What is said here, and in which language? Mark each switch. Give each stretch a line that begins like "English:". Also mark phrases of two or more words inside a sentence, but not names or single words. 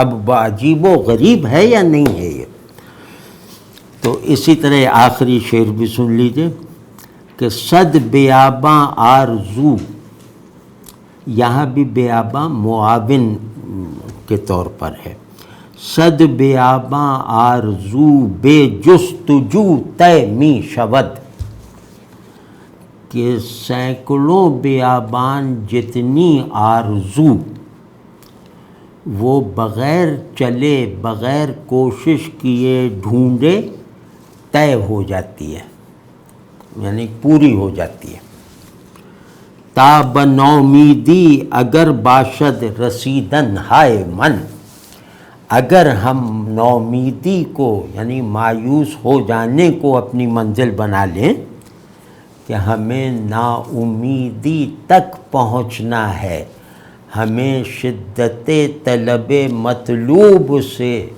Urdu: اب عجیب و غریب ہے یا نہیں ہے یہ؟ تو اسی طرح آخری شعر بھی سن لیجئے کہ
Persian: صد بیاباں آرزو،
Urdu: یہاں بھی بیاباں معاون کے طور پر ہے،
Persian: صد بیاباں آرزو بے جستجو طے می شود،
Urdu: کہ سینکڑوں بیابان جتنی آرزو وہ بغیر چلے، بغیر کوشش کیے ڈھونڈے طے ہو جاتی ہے، یعنی پوری ہو جاتی ہے۔
Persian: تا بنومیدی اگر باشد رسیدن ہائے من،
Urdu: اگر ہم نومیدی کو یعنی مایوس ہو جانے کو اپنی منزل بنا لیں کہ ہمیں نا امیدی تک پہنچنا ہے، ہمیں شدت طلب مطلوب سے،